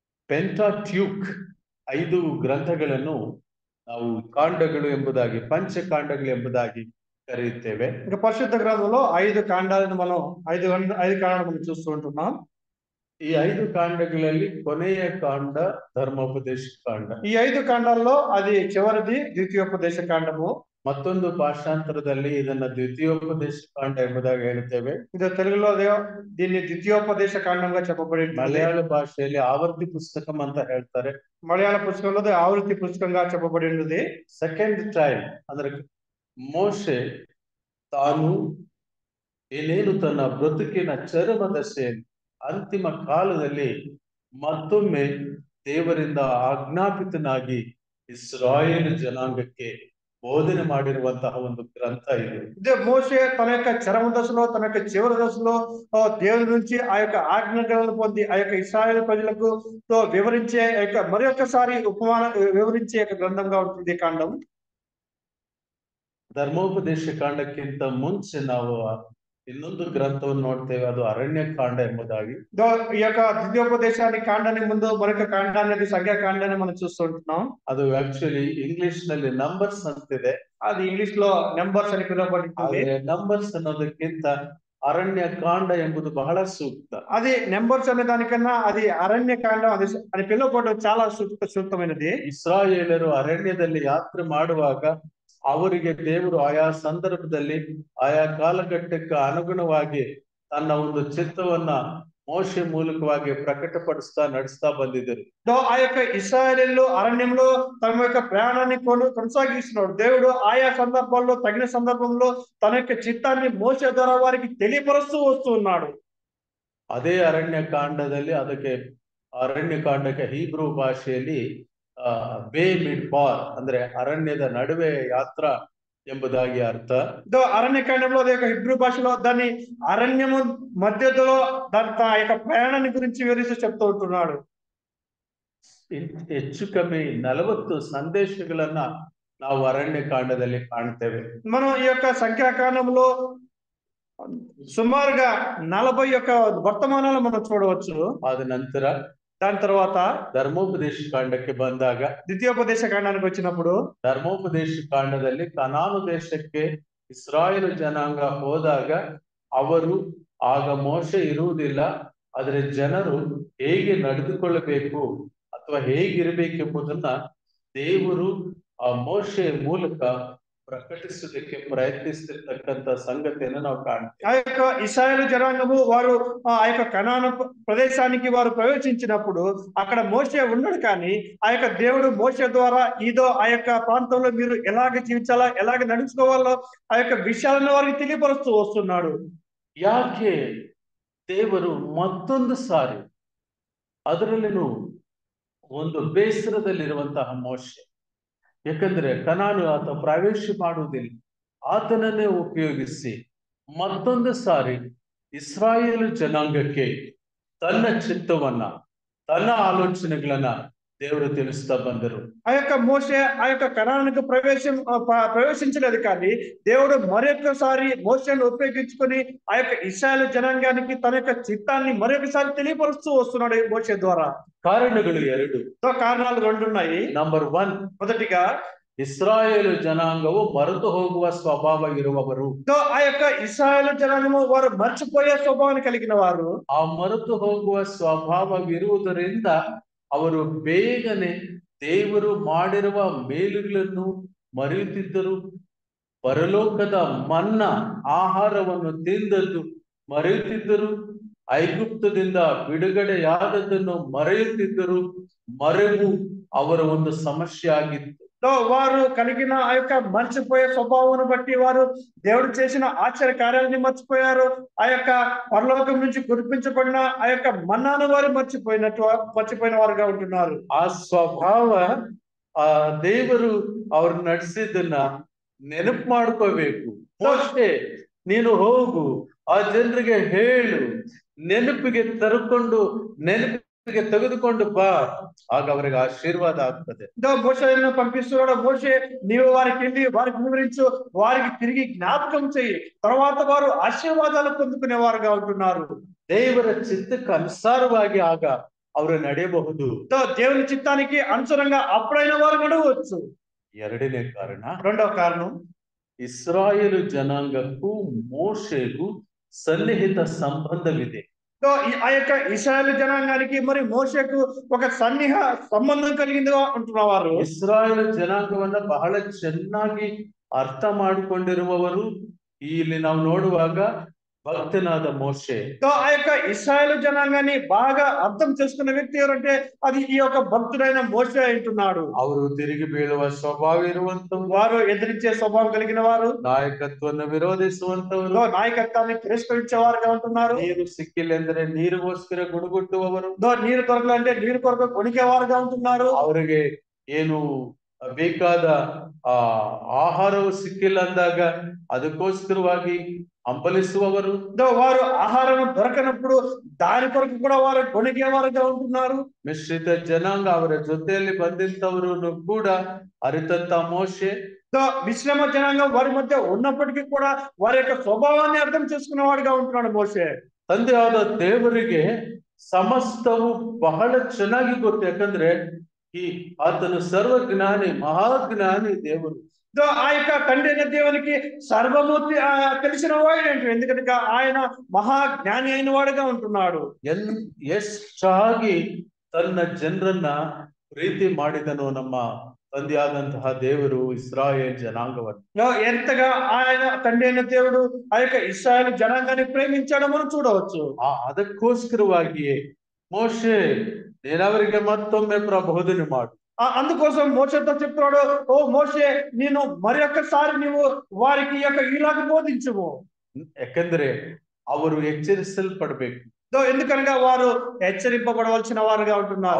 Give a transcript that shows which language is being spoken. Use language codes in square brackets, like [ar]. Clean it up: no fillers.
[kn] ಪೆಂಟಾಟ್ಯೂಕ್ 5 ಗ್ರಂಥಗಳನ್ನು ನಾವು ಕಾಂಡಗಳು ಎಂಬುದಾಗಿ, ಪಂಚಕಾಂಡಗಳು ಎಂಬುದಾಗಿ ಕರೆಯುತ್ತೇವೆ. [te] ఇంకా పరిశుద్ధ గ్రంథంలో 5 కాండాలను మనం 5 కాండాలను మనం చూస్తూ ఉంటున్నాం. [kn] ಈ 5 ಕಾಂಡಗಳಲ್ಲಿ ಕೊನೆಯ ಕಾಂಡ ಧರ್ಮೋಪದೇಶ ಕಾಂಡ. [te] ఈ 5 కాండాల్లో అది చివరిది ద్వితీయోపదేశ కాండము. [kn] ಮತ್ತೊಂದು ಭಾಷಾಂತರದಲ್ಲಿ ಇದನ್ನ ದ್ವಿತೀಯೋಪದೇಶ ಕಾಂಡ ಎಂಬುದಾಗಿ ಹೇಳುತ್ತೇವೆ. [te] ಇದು తెలుగులో దీన్ని ద్వితీయోపదేಶ కాండంగా చెప్పబడింది. [kn] ಮಲಯಾಳ ಭಾಷೆಯಲ್ಲಿ ಆವರ್ತಿ ಪುಸ್ತಕಂ ಅಂತ ಹೇಳ್ತಾರೆ. [te] మలయాళ పుస్తకంలో ఆవృత్తి పుస్తకంగా చెప్పబడినది. [en] second time [kn] ಅಂದ್ರೆ ಮೋಶೆ ತಾನು ಏನೇನು ತನ್ನ ಬ್ರತುಕಿನ ಚರಮ ದಶೆಯಲ್ಲಿ ಅಂತಿಮ ಕಾಲದಲ್ಲಿ ಮತ್ತೊಮ್ಮೆ ದೇವರಿಂದ ಆಜ್ಞಾಪಿತನಾಗಿ ಇಸ್ರಾಯೇಲ್ ಜನಾಂಗಕ್ಕೆ ಬೋಧನೆ ಮಾಡಿರುವಂತಹ ಒಂದು ಗ್ರಂಥ ಇದು. [te] మోషే తన యొక్క చరమ దశలో, తన యొక్క చివరి దశలో దేవుడి నుంచి ఆ యొక్క ఆజ్ఞలను పొంది ఆ యొక్క ఇశ్రాయేలు ప్రజలకు వివరించే మరి ఒక్కసారి వివరించే గ్రంథంగా ఉంటుంది కాండం. [kn] ಧರ್ಮೋಪದೇಶ ಕಾಂಡಕ್ಕಿಂತ ಮುಂಚೆ ನಾವು ಇನ್ನೊಂದು ಗ್ರಂಥವನ್ನು ನೋಡ್ತೇವೆ, ಅದು ಅರಣ್ಯ ಕಾಂಡ ಎಂಬುದಾಗಿ. [te] ఈ యొక్క ద్వితీయోపదేశాన్ని కాండానికి ముందు మరొక కాండాన్ని, సంఖ్యాకాండాన్ని మనం చూస్తుంటున్నాం. [kn] ಅದು ಆಕ್ಚುಲಿ ಇಂಗ್ಲಿಷ್ ನಲ್ಲಿ ನಂಬರ್ಸ್ ಅಂತಿದೆ, [te] అది ఇంగ్లీష్ లో నెంబర్స్ అని పిలువబడుతుంది. [kn] ನಂಬರ್ಸ್ ಅನ್ನೋದಕ್ಕಿಂತ ಅರಣ್ಯ ಕಾಂಡ ಎಂಬುದು ಬಹಳ ಸೂಕ್ತ. [te] అది నెంబర్స్ అనే దానికన్నా అది అరణ్య కాండం అని పిలువబడడం చాలా సూక్తమైనది. [kn] ಇಸ್ರಾಯೇಲರು ಅರಣ್ಯದಲ್ಲಿ ಯಾತ್ರೆ ಮಾಡುವಾಗ ಅವರಿಗೆ ದೇವರು ಆಯಾ ಸಂದರ್ಭದಲ್ಲಿ ಆಯಾ ಕಾಲಘಟ್ಟಕ್ಕೆ ಅನುಗುಣವಾಗಿ ತನ್ನ ಒಂದು ಚಿತ್ತವನ್ನ ಮೋಶೆ ಮೂಲಕವಾಗಿ ಪ್ರಕಟಪಡಿಸ್ತಾ ನಡೆಸ್ತಾ ಬಂದಿದ್ದರು. [te] ఆ యొక్క ఇశ్రాయేలీయులు అరణ్యంలో తమ యొక్క ప్రయాణాన్ని కొనసాగిస్తున్నాడు. దేవుడు ఆయా సందర్భాల్లో, తగిన సందర్భంలో తన యొక్క చిత్తాన్ని మోషే ద్వారా వారికి తెలియపరుస్తూ వస్తూ ఉన్నాడు. [kn] ಅದೇ ಅರಣ್ಯ ಕಾಂಡದಲ್ಲಿ ಅದಕ್ಕೆ ಅರಣ್ಯ ಕಾಂಡಕ್ಕೆ ಹೀಬ್ರೂ ಭಾಷೆಯಲ್ಲಿ ಬೇ ಮಿಡ್ಬಾರ್ ಅಂದ್ರೆ ಅರಣ್ಯದ ನಡುವೆ ಯಾತ್ರಾ ಎಂಬುದಾಗಿ ಅರ್ಥ. [te] అరణ్యకాండంలో హిబ్రూ భాషలో దాన్ని అరణ్యము మధ్యలో ఆ యొక్క ప్రయాణాన్ని గురించి వివరిస్తూ చెప్తూ ఉంటున్నాడు. [kn] ಹೆಚ್ಚು ಕಮ್ಮಿ 40 ಸಂದೇಶಗಳನ್ನ ನಾವು ಅರಣ್ಯ ಕಾಂಡದಲ್ಲಿ ಕಾಣ್ತೇವೆ. [te] మనం ఈ యొక్క సంఖ్యాకాండంలో సుమారుగా 40 యొక్క వర్తమానాలు మనం చూడవచ్చు. [kn] ಆದ ನಂತರ [te] దాని తర్వాత [kn] ಧರ್ಮೋಪದೇಶ ಕಾಂಡಕ್ಕೆ ಬಂದಾಗ, [te] ద్వితీయోపదేಶ కాండానికి వచ్చినప్పుడు [kn] ಧರ್ಮೋಪದೇಶ ಕಾಂಡದಲ್ಲಿ ಕನಾನು ದೇಶಕ್ಕೆ ಇಸ್ರಾಯೇಲ್ ಜನಾಂಗ ಹೋದಾಗ ಅವರು ಆಗ ಮೋಶೆ ಇರುವುದಿಲ್ಲ, ಆದರೆ ಜನರು ಹೇಗೆ ನಡೆದುಕೊಳ್ಳಬೇಕು ಅಥವಾ ಹೇಗಿರಬೇಕೆಂಬುದನ್ನ ದೇವರು ಆ ಮೋಶೆಯ ಮೂಲಕ ಪ್ರಕಟಿಸೋದಕ್ಕೆ ಪ್ರಯತ್ನಿಸ್ತಿರ್ತಕ್ಕಂಥ ಸಂಗತಿಯನ್ನು ನಾವು ಕಾಣ್ತೇವೆ. [te] ఆ యొక్క ఇశ్రాయేలు జనాంగము వారు ఆ యొక్క కనాను ప్రదేశానికి వారు ప్రవేశించినప్పుడు అక్కడ మోషే ఉన్నాడు, కానీ ఆ యొక్క దేవుడు మోషే ద్వారా ఇదో ఆ యొక్క ప్రాంతంలో మీరు ఎలాగ జీవించాలా, ఎలాగ నడుచుకోవాలో ఆ యొక్క విషయాలను వారికి తెలియపరుస్తూ వస్తున్నాడు. [kn] ಯಾಕೆ ದೇವರು ಮತ್ತೊಂದು ಸಾರಿ ಅದರಲ್ಲಿನೂ ಒಂದು ಬೇಸರದಲ್ಲಿರುವಂತಹ ಮೋಶೆ, ಯಾಕಂದ್ರೆ ಕನಾನು ಆತ ಪ್ರವೇಶ ಮಾಡುವುದಿಲ್ಲ, ಆತನನ್ನೇ ಉಪಯೋಗಿಸಿ ಮತ್ತೊಂದು ಸಾರಿ ಇಸ್ರಾಯೇಲ್ ಜನಾಂಗಕ್ಕೆ ತನ್ನ ಚಿತ್ತವನ್ನ, ತನ್ನ ಆಲೋಚನೆಗಳನ್ನ దేవుడు తెలుస్తా బందరు. [te] ఆ యొక్క మోషే ఆ యొక్క కనానుకు ప్రవేశించలేదు, కానీ దేవుడు మరొకసారి మోషేను ఉపయోగించుకొని ఆ యొక్క ఇశ్రాయేలు జనాంగానికి తన యొక్క చిత్తాన్ని మరొకసారి తెలియపరుస్తూ వస్తున్నాడు మోషే ద్వారా. [kn] కారణಗಳು 2. [te] కారణాలు 2 ఉన్నాయి. [en] number 1, [te] మొదటిగా [kn] ఇస్రాయేలు జనాంగವು మరತು ಹೋಗುವ ಸ್ವಭಾವ ಇರುವವರು. [te] ఆ యొక్క ఇశ్రాయేలు జనాంగము వారు మర్చిపోయే స్వభావాన్ని కలిగిన వారు. [kn] ಆ ಮರೆತು ಹೋಗುವ ಸ್ವಭಾವವಿರುವುದರಿಂದ ಅವರು ಬೇಗನೆ ದೇವರು ಮಾಡಿರುವ ಮೇಲುಗಳನ್ನು ಮರೆಯುತ್ತಿದ್ದರು. ಪರಲೋಕದ ಮನ್ನಾ ಆಹಾರವನ್ನು ತಿಂದದ್ದು ಮರೆಯುತ್ತಿದ್ದರು. ಐಗುಪ್ತದಿಂದ ಬಿಡುಗಡೆಯಾದದ್ದನ್ನು ಮರೆಯುತ್ತಿದ್ದರು. ಮರೆವು ಅವರ ಒಂದು ಸಮಸ್ಯೆ ಆಗಿತ್ತು. [te] వారు కలిగిన ఆ యొక్క మర్చిపోయే స్వభావం బట్టి వారు దేవుడు చేసిన ఆశ్చర్య కార్యాలని మర్చిపోయారు. ఆ యొక్క పరలోకం నుంచి కురిపించబడిన ఆ యొక్క మన్నాను వారు మర్చిపోయిన వారుగా ఉంటున్నారు. [kn] ಆ ಸ್ವಭಾವ ಆ ದೇವರು ಅವ್ರು ನಡೆಸಿದ್ದನ್ನ ನೆನಪು ಮಾಡ್ಕೋಬೇಕು. ಮೋಶೆ ನೀನು ಹೋಗು, ಆ ಜನರಿಗೆ ಹೇಳು, ನೆನಪಿಗೆ ನೆನಪಿಗೆ ತೆಗೆದುಕೊಂಡು ಬಾ, ಆಗ ಅವರಿಗೆ ಆಶೀರ್ವಾದ ಆಗ್ತದೆ. [te] మోషేను పంపిస్తున్నాడు. మోషే నీవు వారికి వెళ్ళి వారికి వివరించు, వారికి తిరిగి జ్ఞాపకం చెయ్యి, తర్వాత వారు ఆశీర్వాదాలు పొందుకునే వారుగా ఉంటున్నారు. [kn] ದೇವರ ಚಿತ್ತಕ್ಕೆ ಅನುಸಾರವಾಗಿ ಆಗ ಅವರು ನಡೆಯಬಹುದು. [te] దేవుని చిత్తానికి అనుసరంగా అప్పుడైన వారు నడవచ్చు. [kn] ಎರಡನೇ ಕಾರಣ, [te] రెండవ కారణం, [kn] ಇಸ್ರಾಯೇಲು ಜನಾಂಗಕ್ಕೂ ಮೋಶೆಗೂ ಸನ್ನಿಹಿತ ಸಂಬಂಧವಿದೆ. [te] ఆ యొక్క ఇశ్రాయేలు జనాంగానికి మరి మోషేకు ఒక సన్నిహ సంబంధం కలిగిందిగా ఉంటున్నవారు. [kn] ಇಸ್ರಾಯೇಲ್ ಜನಾಂಗವನ್ನ ಬಹಳ ಚೆನ್ನಾಗಿ ಅರ್ಥ ಮಾಡಿಕೊಂಡಿರುವವರು ಇಲ್ಲಿ ನಾವು ನೋಡುವಾಗ భక్తనాద మోషే. [te] ఆ యొక్క ఇశ్రాయేలు జనాంగాన్ని బాగా అర్థం చేసుకున్న వ్యక్తి ఎవరంటే అది ఈ యొక్క భక్తుడైన మోషే అంటున్నాడు. [kn] ಅವರು ತಿರುಗಿ ಬೀಳುವ ಸ್ವಭಾವ ಇರುವಂತವರು, [te] వారు ఎదిరించే స్వభావం కలిగిన వారు, [kn] ನಾಯಕತ್ವವನ್ನು ವಿರೋಧಿಸುವಂತವರು, [te] నాయకత్వాన్ని తిరస్కరించే వారుగా ఉంటున్నారు. [kn] ನೀರು ಸಿಕ್ಕಿಲ್ಲೆಂದರೆ ನೀರಿಗೋಸ್ಕರ ಗುಣಗುಟ್ಟುವವರು, [te] నీరు కొరకలంటే నీరు కొరకు కొనికే వారుగా ఉంటున్నారు. [kn] ಅವರಿಗೆ ಏನು ಬೇಕಾದ ಆಹಾರವು ಸಿಕ್ಕಿಲ್ಲ ಅಂದಾಗ ಅದಕ್ಕೋಸ್ಕರವಾಗಿ ಹಂಬಲಿಸುವವರು, [te] వారు ఆహారం దొరకనప్పుడు దాని కొరకు కూడా వారు కొనికే వారుగా ఉంటున్నారు. [kn] ಮಿಶ್ರಿತ ಜನಾಂಗ ಅವರ ಜೊತೆಯಲ್ಲಿ ಬಂದಂತವರು ಕೂಡ ಅರಿತಂತ ಮೋಶೆ, [te] మిశ్రమ జనాంగం వారి మధ్య ఉన్నప్పటికీ కూడా వారి యొక్క స్వభావాన్ని అర్థం చేసుకునేవాడుగా ఉంటున్నాడు మోషే. [kn] ತಂದೆಯಾದ ದೇವರಿಗೆ ಸಮಸ್ತವು ಬಹಳ ಚೆನ್ನಾಗಿ ಗೊತ್ತು. ಯಾಕಂದ್ರೆ ಆತನು ಸರ್ವಜ್ಞಾನಿ, ಮಹಾಜ್ಞಾನಿ ದೇವರು. [te] ఆ యొక్క తండ్రి అయిన దేవునికి సర్వము తెలిసిన వాడు ఏంటి, ఎందుకంటే ఆయన మహాజ్ఞాని అయిన వాడుగా ఉంటున్నాడు. [kn] ಎಷ್ಟಾಗಿ ತನ್ನ ಜನರನ್ನ ಪ್ರೀತಿ ಮಾಡಿದನು ನಮ್ಮ ತಂದೆಯಾದಂತಹ ದೇವರು ಇಸ್ರಾಯೇಲ್ ಜನಾಂಗವನ್ನು. [te] ఎంతగా ఆయన తండ్రి అయిన దేవుడు ఆ యొక్క ఇశ్రాయేలు జనాంగాన్ని ప్రేమించడం మనం చూడవచ్చు. [kn] ಅದಕ್ಕೋಸ್ಕರವಾಗಿಯೇ ಮೋಶೆ ನೀನವರಿಗೆ ಮತ್ತೊಮ್ಮೆ ಪ್ರಬೋಧನೆ ಮಾಡು. [te] అందుకోసం మోషేతో చెప్తున్నాడు, ఓ మోషే నేను మరి ఒక్కసారి నీవు వారికి యొక్క ఇలాగ బోధించుము. [kn] ಯಾಕಂದ್ರೆ ಅವರು ಎಚ್ಚರಿಸಲ್ಪಡ್ಬೇಕು. [te] ఎందుకనగా వారు హెచ్చరింపబడవలసిన వారుగా ఉంటున్నారు.